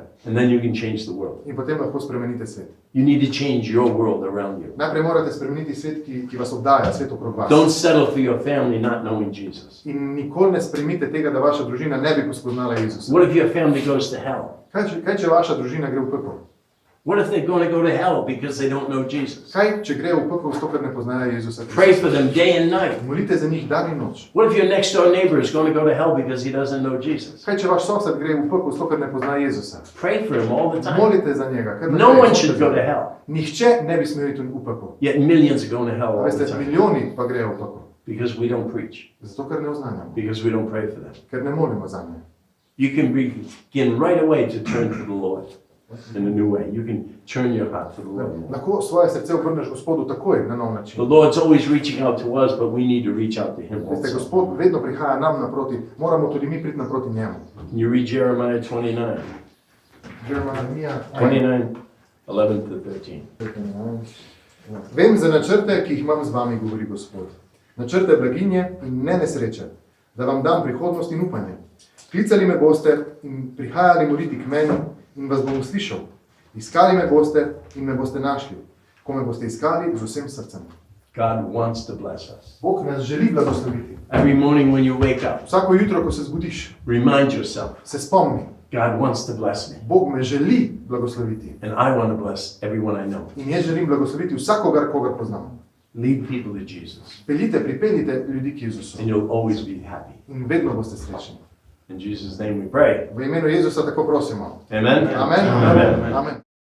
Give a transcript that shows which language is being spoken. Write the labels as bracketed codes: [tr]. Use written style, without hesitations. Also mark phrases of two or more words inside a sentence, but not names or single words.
[en] And then you can change the world. [sl] In potem lahko spremenite svet. [en] You need to change your world around you. [sl] Najprej morate spremeniti svet, ki vas obdaja, svet okrog vas. [en] Don't settle for your family not knowing Jesus. [sl] In nikoli ne sprejmite tega, da vaša družina ne bi spoznala Jezusa. [en] What if your family goes to hell? [sl] Kaj če vaša družina gre v pekel? [en] What if they're going to go to hell because they don't know Jesus? [sl] Kaj če gre v pekel, zato ker ne poznajo Jezusa? [en] Pray for them day and night. [sl] Molite za njih dan in noč. [en] What if your next door neighbor is going to go to hell because he doesn't know Jesus? [sl] Kaj če vaš sosed gre v pekel, zato ker ne pozna Jezusa? [en] Pray for him all the time. [sl] Molite za njega. Kar [en] No [sl] naprej, [en] one should go to hell. [sl] Nihče ne bi smel iti v pekel. [en] Yet millions are going to hell all [sl] Veste, [en] the time [sl] milijoni pa grejo v pekel. [en] because we don't preach, [sl] Zato, ker ne oznanjamo. [en] because we don't pray for them. [sl] Ker ne molimo za nje. [en] You can begin right away to turn to the Lord in a new way. You can turn your heart to the Lord. [sl] Lahko svoje srce obrneš Gospodu takoj, na nov [en] The [sl] način. [en] Lord's always reaching out to us, but we need to reach out to Him [sl] Veste, [en] also. [sl] Gospod vedno prihaja nam naproti, moramo tudi mi priti naproti njemu. [en] Can you read Jeremiah 29? [sl] Jeremija [en] 29, 11 to 13. [sl] Vem za načrte, ki jih imam z vami, govori Gospod. Načrte blaginje in ne nesreče, da vam dam prihodnost in upanje. Klicali me boste in prihajali moliti k meni in vas bom slišal. Iskali me boste in me boste našli, ko me boste iskali z vsem srcem. [en] God wants to bless us. [sl] Bog nas želi blagosloviti. [en] Every morning when you wake up, [sl] Vsako jutro, ko se zbudiš, [en] remind yourself, [sl] se spomni, [en] God wants to bless me. [sl] Bog me želi blagosloviti. [en] And I want to bless everyone I know. [sl] In jaz želim blagosloviti vsakogar, kogar poznam. [en] Lead people to Jesus, [sl] Pripeljite ljudi k Jezusu [en] and you'll always be happy. [sl] in vedno boste srečni. [en] In Jesus' name we pray. [sl] V imenu Jezusa tako prosimo. Amen? Amen. Amen. Amen.